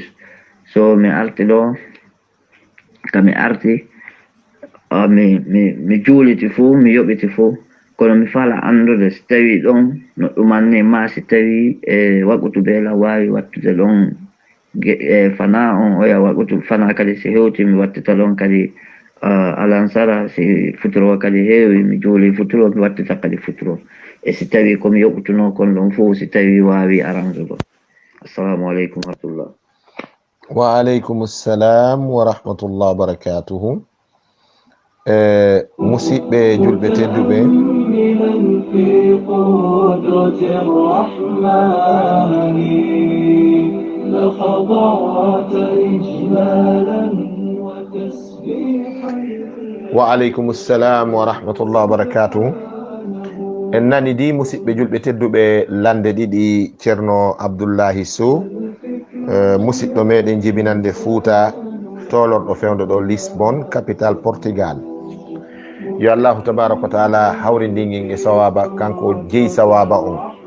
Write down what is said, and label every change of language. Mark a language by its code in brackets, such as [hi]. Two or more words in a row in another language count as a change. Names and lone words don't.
[ff] So mi arti ɗo ka mi arti mi juuliti fuu, mi yoɓiti fuu, kono mi fala andude si tawi ɗon no ɗumanni ma si tawi e waɓutu beela wawi wattude ɗon fana on oya waɓutu fana kadi si hewti mi wattita ɗon kadi alansara, si futuro kadi heewi mi juuli futuro mi wattita kadi futuro, e si tawi komi yoɓutuno kon ɗon fuu si tawi wawi arandugo. [ar] السلام عليكم ورحمة الله. وعليكم السلام ورحمة الله وبركاته. [ff] Musidɓe julɓe tedduɓe, [ar] وعليكم السلام ورحمة الله وبركاته. [ff] En nani di musidɓe julɓe tedduɓe lande ɗiɗi ceerno Abdoullahi Sow, musidɗo meɗen jibinande Fouta, tolorɗo fewdo ɗo Lisbon, capital Portugal. Yo Allahu [ar] تبارك وتعالى [ff] hawrindingin e sawaba, kanko jeyi sawaba on.